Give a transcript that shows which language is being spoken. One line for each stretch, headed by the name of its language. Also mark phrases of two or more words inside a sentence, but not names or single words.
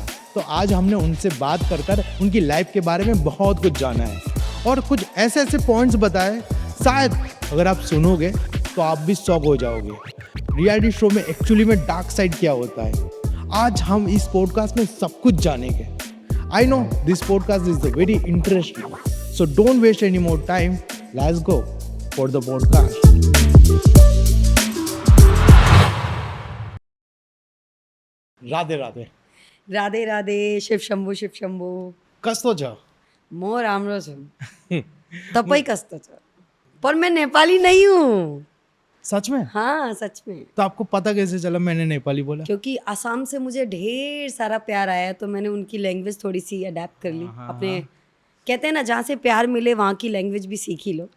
Hindi: तो आज हमने उनसे बात कर कर उनकी लाइफ के बारे में बहुत कुछ जाना है और कुछ ऐसे ऐसे पॉइंट्स बताए, शायद अगर आप सुनोगे तो आप भी शॉक हो जाओगे।
English: reality show
Hindi: में एक्चुअली में
English: dark side
Hindi: क्या होता है, आज हम इस पॉडकास्ट में सब कुछ जानेंगे।
English: I know this podcast is very interesting, so don't waste any more time, let's go for the podcast.
Hindi: राधे राधे। राधे राधे, शिव शंभू
Nepali: कसतो छ? म राम्रो छु, तपाईँ कस्तो छ?
Hindi: पर मैं नेपाली नहीं हूँ। सच में? हाँ, सच में। तो आपको पता कैसे चला मैंने नेपाली बोला? क्योंकि असम से मुझे ढेर सारा प्यार आया, तो मैंने उनकी लैंग्वेज थोड़ी सी अडेप्ट कर ली अपने। कहते हैं ना, जहाँ से प्यार मिले वहाँ की लैंग्वेज भी सीख ही लो।